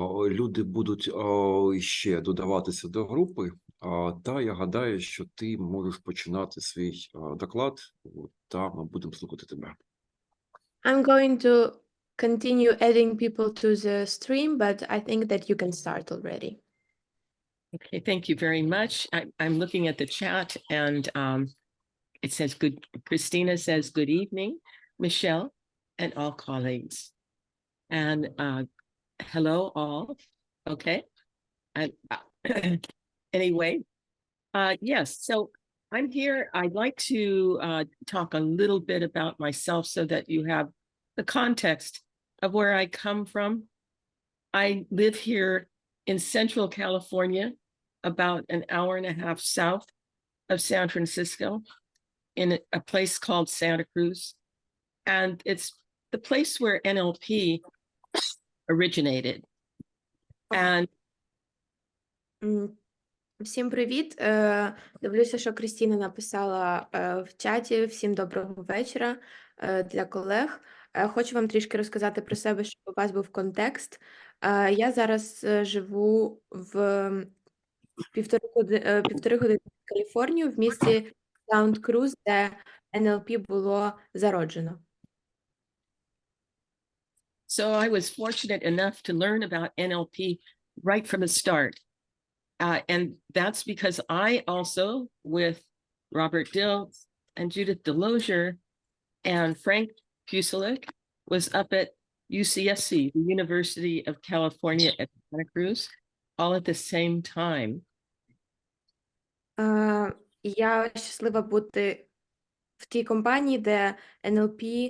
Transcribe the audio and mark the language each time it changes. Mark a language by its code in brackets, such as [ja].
[uk] Люди будуть ще додаватися до групи, та я гадаю, що ти можеш починати свій доклад, та ми будемо слухати тебе. [en] I'm going to continue adding people to the stream, but I think that you can start already. okay. Thank you very much. I'm looking at the chat and it says good. Christina says good evening, Michelle and all colleagues. And hello all. Okay. And anyway, yes, so I'm here. I'd like to talk a little bit about myself so that you have the context of where I come from. I live here in Central California, about an hour and a half south of San Francisco, in a place called Santa Cruz. And it's the place where NLP originated. And [uk] Всім привіт. Дивлюся, що Крістіна написала в чаті. Всім доброго вечора для колег. Хочу вам трішки розказати про себе, щоб у вас був контекст. Я зараз живу в півтори години в Каліфорнії, в місті Саунд-Круз, де НЛП було зароджено. [en] so I was fortunate enough to learn about NLP right from the start. And that's because I also, with Robert Dilts and Judith Delosier and Frank Pucelik, was up at UCSC, the University of California at Santa Cruz, all at the same time. [uk] Я щаслива бути в тій компанії, де НЛП